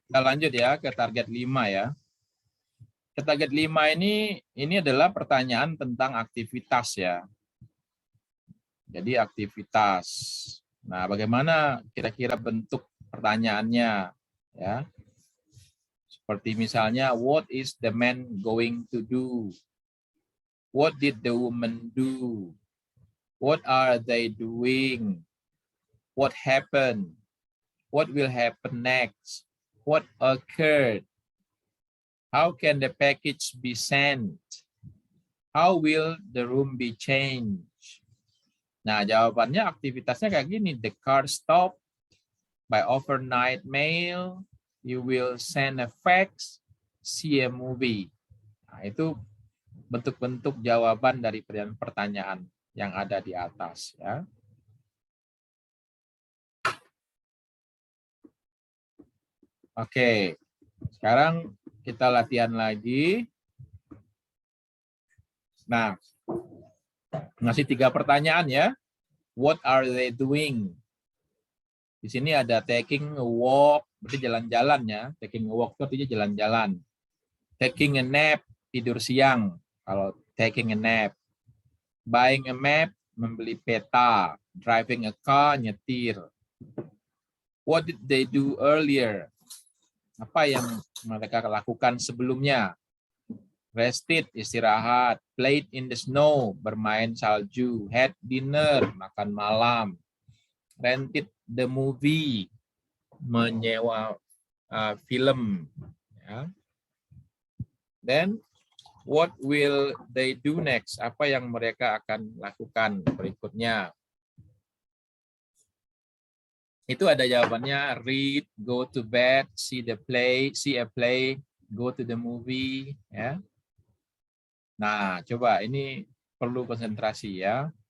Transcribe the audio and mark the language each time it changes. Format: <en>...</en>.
<id>Kita lanjut ya ke target 5 ya. target 5 ini adalah pertanyaan tentang aktivitas ya. Jadi aktivitas. Nah, bagaimana kira-kira bentuk pertanyaannya ya? Seperti misalnya,</id> <en>what is the man going to do? What did the woman do? What are they doing? What happened? What will happen next? What occurred? How can the package be sent? How will the room be changed?</en> <id>Nah, jawabannya aktivitasnya kayak gini.</id> <en>The car stopped by overnight mail. You will send a fax, see a movie.</en> <id>Nah, itu bentuk-bentuk jawaban dari pertanyaan yang ada di atas ya. Oke, sekarang kita latihan lagi. Nah, ngasih 3 pertanyaan ya.</id> <en>What are they doing?</en> <id>Di sini ada</id> <en>taking a walk,</en> <id>berarti jalan-jalan ya.</id> <en>Taking a walk</en> <id>itu artinya jalan-jalan.</id> <en>Taking a nap,</en> <id>tidur siang.</id> <en>Kalau taking a nap. Buying a map,</en> <id>membeli peta.</id> <en>Driving a car,</en> <id>nyetir.</id> <en>What did they do earlier?</en> <id>Apa yang mereka lakukan sebelumnya?</id> <en>Rested,</en> <id>istirahat.</id> <en>Played in the snow,</en> <id>bermain salju.</id> <en>Had dinner,</en> <id>makan malam.</id> <en>Rented the movie,</en> <id>menyewa film. Ya.</id> <en>Then, what will they do next?</en> <id>Apa yang mereka akan lakukan berikutnya? Itu ada jawabannya,</id> <en>read, go to bed, see a play, go to the movie. Ya.</en> <id>Nah, coba ini perlu konsentrasi ya.</id>